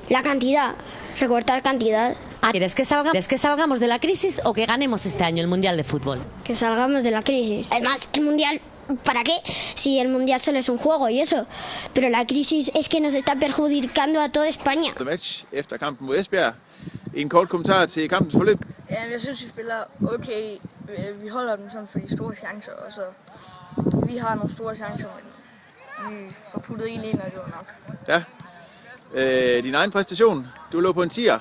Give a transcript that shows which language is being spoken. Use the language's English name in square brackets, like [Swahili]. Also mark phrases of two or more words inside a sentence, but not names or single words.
[Spanish] La cantidad, recortar cantidad. ¿Quieres que salgamos de la crisis o que ganemos este año el Mundial de Fútbol? Que salgamos de la crisis. Además, el Mundial, ¿para qué? Si el Mundial solo es un juego y eso. Pero la crisis es que nos está perjudicando a toda España. [Danish] Match efter kampen mod Esbjerg. En kort kommentar til kampens forløb. Ja, jeg synes, vi spiller okay. Vi holder dem sådan for de store chancer, og så vi har nogle store chancer, men vi får puttet en ind, og det var nok. Ja. Din egen præstation. Du lå på en 10'er.